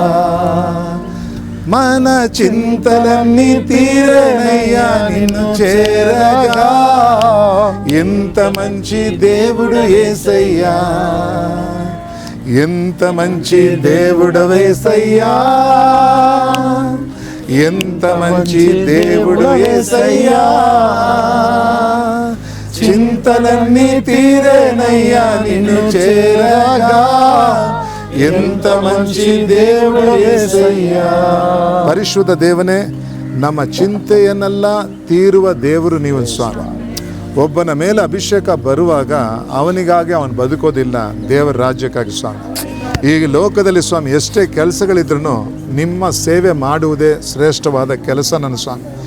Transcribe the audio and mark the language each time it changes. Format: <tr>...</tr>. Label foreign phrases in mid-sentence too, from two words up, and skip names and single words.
<te>మన చింతలన్నీ తీరేనయ్యా నిన్ను చేరగా, ఎంత మంచి దేవుడు యేసయ్యా, ఎంత మంచి దేవుడు యేసయ్యా, ఎంత మంచి దేవుడు యేసయ్యా. చింతలన్నీ తీరేనయ్యా నిన్ను చేరగా, ఎంత మంచి దేవుడు యేಸಯ್ಯ.</te> <kn>ಪರಿಶುದ್ಧ ದೇವನೇ, ನಮ್ಮ ಚಿಂತೆಯನ್ನೆಲ್ಲ ತೀರುವ ದೇವರು ನೀವು ಸ್ವಾಮಿ. ಒಬ್ಬನ ಮೇಲೆ ಅಭಿಷೇಕ ಬರುವಾಗ ಅವನಿಗಾಗಿ ಅವನು ಬದುಕೋದಿಲ್ಲ, ದೇವರ ರಾಜ್ಯಕ್ಕಾಗಿ ಸ್ವಾಮಿ. ಈ ಲೋಕದಲ್ಲಿ ಸ್ವಾಮಿ ಎಷ್ಟೇ ಕೆಲಸಗಳಿದ್ರೂ ನಿಮ್ಮ ಸೇವೆ ಮಾಡುವುದೇ ಶ್ರೇಷ್ಠವಾದ ಕೆಲಸ ನನ್ನ ಸ್ವಾಮಿ.</kn>